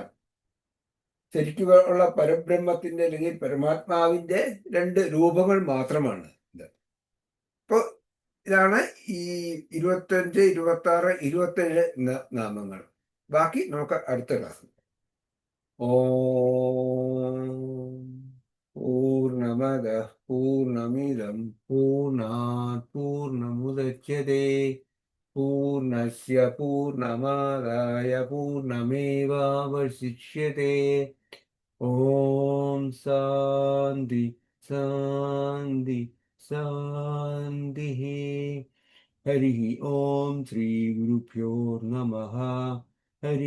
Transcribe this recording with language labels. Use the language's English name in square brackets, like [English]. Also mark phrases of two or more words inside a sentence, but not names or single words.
[Malayalam] ശരിക്കും ഉള്ള പരബ്രഹ്മത്തിന്റെ അല്ലെങ്കിൽ പരമാത്മാവിന്റെ രണ്ട് രൂപങ്ങൾ മാത്രമാണ് ഇത്. ഇപ്പൊ ഇതാണ് ഈ 25, 26, 27 നാമങ്ങൾ. ബാക്കി നമുക്ക് അടുത്ത ക്ലാസ്. [Sanskrit] ഓം പൂർണ്ണമദ പൂർണ്ണമിദം പൂർണ്ണാത് പൂർണ്ണമുദച്യതേ പൂർണ്ണസ്യ പൂർണ്ണമാദായ പൂർണ്ണമേവാവശിഷ്യതേ. ഓം ശാന്തി ശാന്തി ശാന്തി. ഹരി ഓം ശ്രീ ഗുരുഭ്യോ നമഃ.